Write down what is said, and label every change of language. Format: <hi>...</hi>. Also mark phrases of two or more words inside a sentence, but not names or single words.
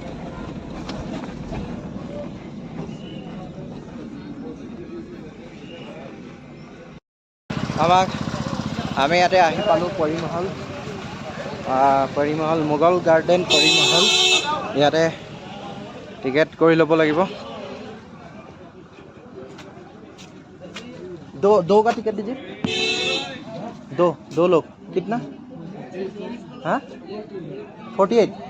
<as>আমি ইয়াতে আহি পালোঁ পৰী মহল। পৰী মহল, মোগল গাৰ্ডেন পৰী মহল। ইয়াতে টিকেট কৰি ল'ব লাগিব।</as> <hi>दो का टिकट दीजिए। दो लोग कितना? हाँ 48।</hi>